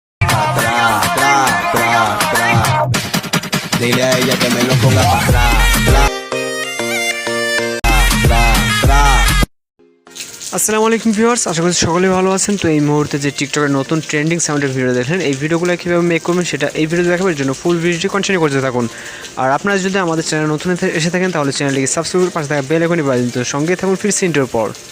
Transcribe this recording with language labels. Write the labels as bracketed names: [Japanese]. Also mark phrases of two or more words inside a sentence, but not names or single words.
[Spanish] atrás, atrás, atrás, atrás. Dile a ella que me lo ponga para atrás, atrás, atrás, atrás. [Arabic] السلام عليكم [Bangla] ভিউয়ার্স, আশা করি সকলে ভালো আছেন। তো এই মুহূর্তে যে টিকটকের নতুন [English] trending sound [Bangla] ভিডিও দেখেন, এই ভিডিওগুলো কীভাবে মেক করবেন সেটা এই ভিডিও দেখাবার জন্য [English] full video continue [Bangla] করতে থাকুন। আর আপনারা যদি আমাদের চ্যানেল নতুন এসে থাকেন তাহলে চ্যানেলটিকে সাবস্ক্রাইব করে পাশে থাকা [English] bell icon [Bangla] বাজিয়ে দিন। তো সঙ্গে থাকুন ফিরছি ইন্টার পর।